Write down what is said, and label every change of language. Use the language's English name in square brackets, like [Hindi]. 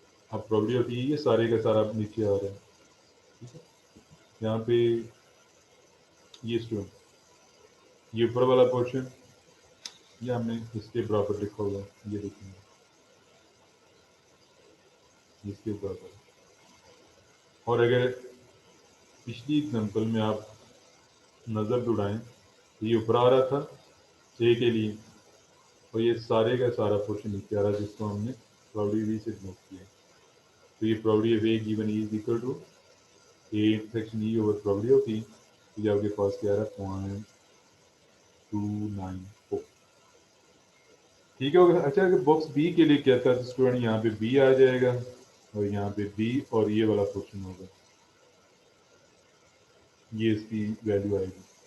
[Urdu] اب probability of E یہ سارے کا سارا نیچے آ رہا ہے. ٹھیک ہے، یہاں پہ یہ اسٹوڈنٹ یہ اوپر والا پورشن یہ ہم نے اس کے برابر لکھا ہوا ہے، یہ دیکھیں گے اس کے برابر. اور اگر پچھلی ایگزامپل میں آپ نظر دوڑائیں تو یہ اوپر آ رہا تھا اے کے لیے اور یہ سارے کا سارا پورشن نیچے آ رہا ہے جس کو ہم نے probability سے نوٹ کیا. تو یہ [English] probability of A given E is equal to A intersection E over probability of E. [Urdu] تو یہ آپ کے پاس کیا آ رہا ہے 0.294. ٹھیک ہے. اچھا اگر باکس بی کے لیے کیا تھا تو اسٹوڈنٹ یہاں پہ بی آ جائے گا اور یہاں پہ بی اور یہ والا پورشن ہوگا، یہ اس کی ویلیو آئے گی.